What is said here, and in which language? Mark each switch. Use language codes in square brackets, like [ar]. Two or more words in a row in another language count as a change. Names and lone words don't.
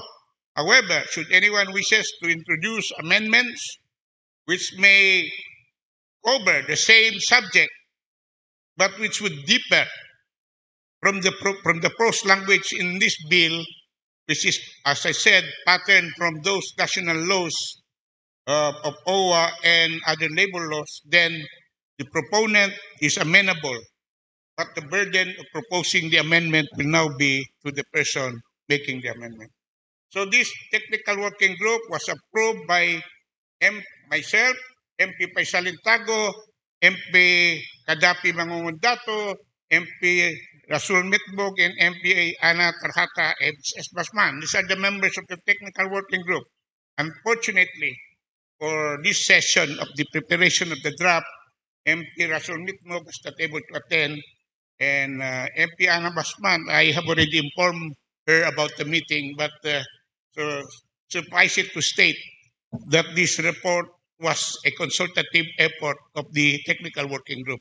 [en] However, should anyone wishes to introduce amendments which may cover the same subject, but which would differ from the prose language in this bill, which is, as I said, patterned from those national laws of OWA and other labor laws, then the proponent is amenable. But the burden of proposing the amendment will now be to the person making the amendment. So this technical working group was approved by myself, MP Paisalintago, MP Kadapi Mangungundato, MP Rasul Mitbog, and MP Ana Tarhata and S. Basman. These are the members of the technical working group. Unfortunately, for this session of the preparation of the draft, MP Rasul Mitbog was not able to attend, and MP Ana Basman, I have already informed her about the meeting, but so suffice it to state that this report was a consultative effort of the technical working group.